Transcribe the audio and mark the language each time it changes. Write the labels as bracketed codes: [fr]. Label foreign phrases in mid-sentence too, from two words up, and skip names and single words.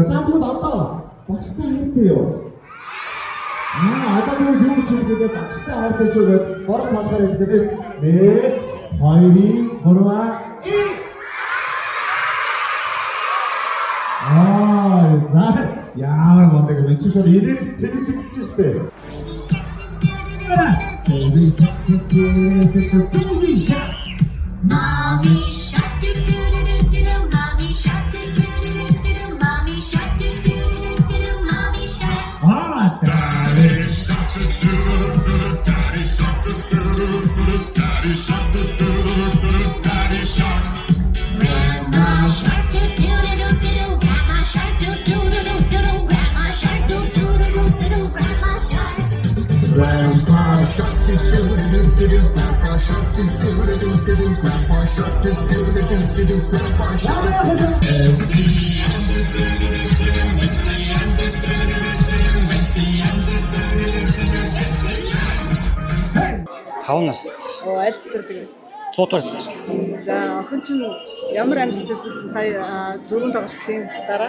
[mn] За тэгвэл одоо багштай хайртай юу? Одоо юу ч хэлэхдээ багштай хайртай шүү гэдэг 3 талаар хэлэхдээ 1 2 3 За ямар мундаг юм чи шууд энерги цэвэрлэгдэж штэ. [en] Mommy shark do do do do do, mommy shark do do do do do, mommy shark do do do do do, mommy shark. Daddy shark. Grandma shark do do do do do, grandma shark do do do do do, grandma shark do do do do do, grandma shark. Grandpa shark do do do do do, grandpa shark do do do do do, grandpa shark do do do do do, grandpa shark. [mn] Таван нас. Айц цэцэрлэг. Цуудаар цэцэрлэг. За охин чинь ямар амжилт үзүүлсэн сая 4 тоглолтын дараа?